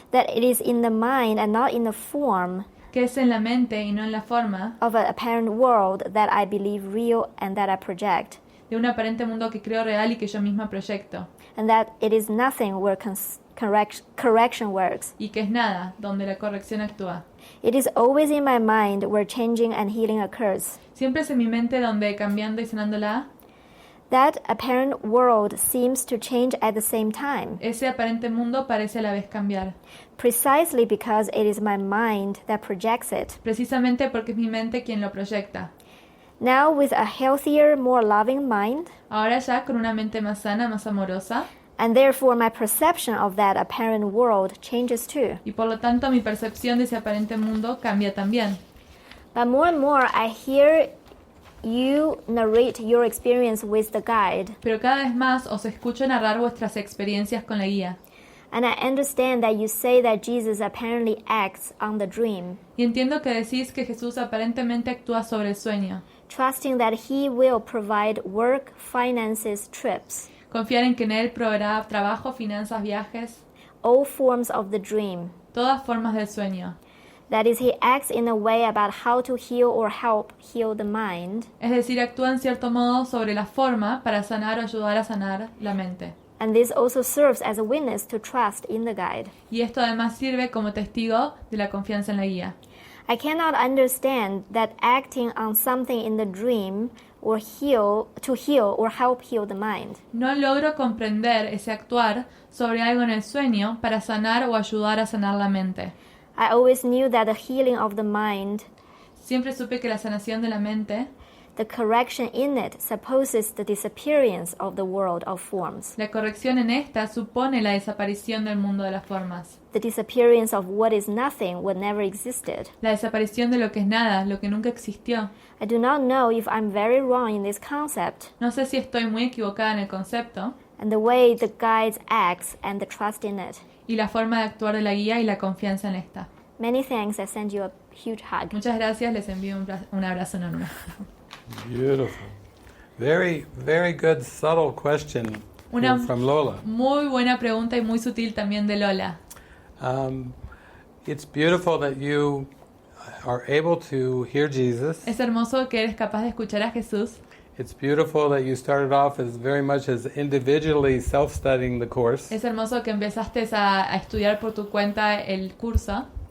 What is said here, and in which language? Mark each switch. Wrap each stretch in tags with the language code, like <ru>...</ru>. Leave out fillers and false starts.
<en>that it is in the mind and not in the form</en> <es>que es en la mente y no en la forma</es> <en>of an apparent world that I believe real and that I project,</en> <es>de un aparente mundo que creo real y que yo misma proyecto,</es> <en>and that it is nothing where correction works.</en> <es>y que es nada donde la corrección actúa.</es> <en>It is always in my mind where changing and healing occurs.</en> <es>Siempre es en mi mente donde, cambiando y sanándola,</es> <en>That apparent world seems to change at the same time,</en> <es>ese aparente mundo parece a la vez cambiar,</es> <en>precisely because it is my mind that projects it.</en> <es>precisamente porque es mi mente quien lo proyecta.</es> <en>Now, with a healthier, more loving mind,</en> <es>Ahora ya con una mente más sana, más amorosa,</es> <en>and therefore my perception of that apparent world changes too.</en> <es>y por lo tanto mi percepción de ese aparente mundo cambia también.</es> <en>But more and more, I hear you narrate your experience with the guide,</en> <es>Pero cada vez más os escucho narrar vuestras experiencias con la guía,</es> <en>and I understand that you say that Jesus apparently acts on the dream,</en> <es>y entiendo que decís que Jesús aparentemente actúa sobre el sueño,</es> <en>trusting that he will provide work, finances, trips,</en> <es>confiar en que en Él proveerá trabajo, finanzas, viajes,</es> <en>all forms of the dream.</en> <es>todas formas del sueño.</es> <en>That is, he acts in a way about how to heal or help heal the mind,</en> <es>Es decir, actúa en cierto modo sobre la forma para sanar o ayudar a sanar la mente.</es> <en>and this also serves as a witness to trust in the guide.</en> <es>Y esto además sirve como testigo de la confianza en la guía.</es> <en>I cannot understand that acting on something in the dream or heal or help heal the mind.</en> <es>No logro comprender ese actuar sobre algo en el sueño para sanar o ayudar a sanar la mente.</es> <en>I always knew that the healing of the mind,</en> <es>Siempre supe que la sanación de la mente,</es> <en>the correction in it, supposes the disappearance of the world of forms,</en> <es>la corrección en esta supone la desaparición del mundo de las formas,</es> <en>the disappearance of what is nothing, what never existed.</en> <es>la desaparición de lo que es nada, lo que nunca existió.</es> <en>I do not know if I'm very wrong in this concept,</en> <es>No sé si estoy muy equivocada en el concepto</es> <en>and the way the guide acts and the trust in it.</en> <es>y la forma de actuar de la guía y la confianza en esta.</es> <en>Many thanks. I send you a huge hug.</en> <es>Muchas gracias, les envío un abrazo enorme.</es> <en>Beautiful. Very, very good, subtle question</en> <es>Una</es> <en>from Lola.</en> <es>muy buena pregunta y muy sutil también de Lola.</es> <en>It's beautiful that you are able to hear Jesus.</en> <es>Es hermoso que eres capaz de escuchar a Jesús.</es> <en>It's beautiful that you started off as very much as individually self-studying the course,</en> <es>Es hermoso que empezaste a estudiar por tu cuenta el curso,</es>